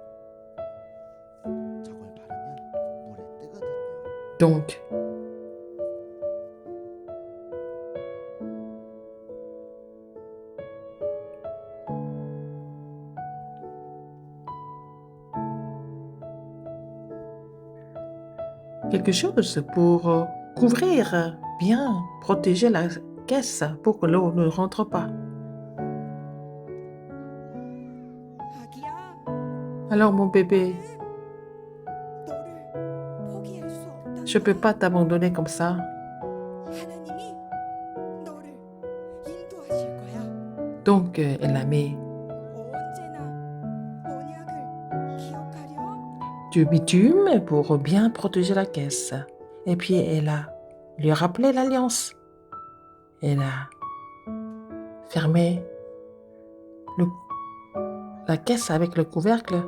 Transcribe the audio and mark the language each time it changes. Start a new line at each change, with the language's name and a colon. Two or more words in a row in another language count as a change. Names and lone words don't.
Korean: 저걸 바르면 물에 뜨거든요.
French: Donc, quelque chose pour couvrir, bien protéger la caisse pour que l'eau ne rentre pas.
Korean: 아기야,
French: Alors, mon bébé,
Korean: 너를 포기할 수 없다는
French: je ne peux
Korean: 거야.
French: pas t'abandonner comme ça.
Korean: 하나님이 너를 인도하실 거야.
French: Donc, elle a mis
Korean: 언제나 언약을 기억하렴.
French: du bitume pour bien protéger la caisse. Et puis, elle a lui rappelé l'alliance. Elle a fermé le- la caisse avec le couvercle.